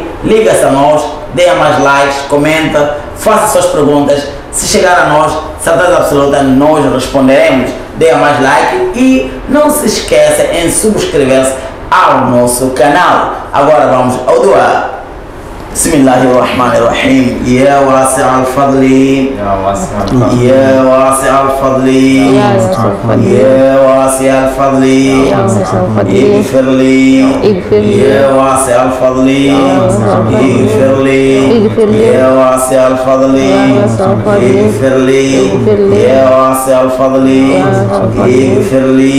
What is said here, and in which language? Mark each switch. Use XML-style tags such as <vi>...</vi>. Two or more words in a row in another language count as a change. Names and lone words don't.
<pt>Liga-se a nós, dê mais likes, comenta, faça suas perguntas. Se chegar a nós, certeza absoluta, nós responderemos. Dê mais like e não se esqueça em subscrever-se ao nosso canal. Agora vamos ao doar.</pt> <ar>بسم الله الرحمن الرحيم. يا واسع الفضل يا واسع الفضل يا واسع الفضل يا واسع الفضل اغفر لي يا واسع الفضل اغفر لي يا واسع الفضل اغفر لي يا واسع الفضل اغفر لي.</ar>